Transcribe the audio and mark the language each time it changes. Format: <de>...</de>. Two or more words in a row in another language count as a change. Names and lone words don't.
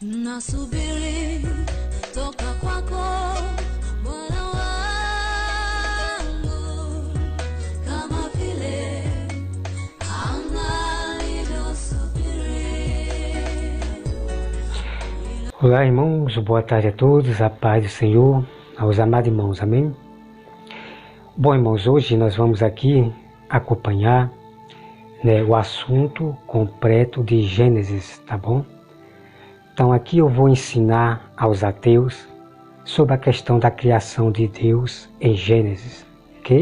<sw>Nasubiri toka kwako Bwana wangu, kama vile Hana alivyosubiri.</sw> <pt>Olá, irmãos, boa tarde a todos, a paz do Senhor, aos amados irmãos, amém? Bom, irmãos, hoje nós vamos aqui acompanhar o assunto completo de Gênesis, tá bom? Então aqui eu vou ensinar aos ateus sobre a questão da criação de Deus em Gênesis, ok?</pt>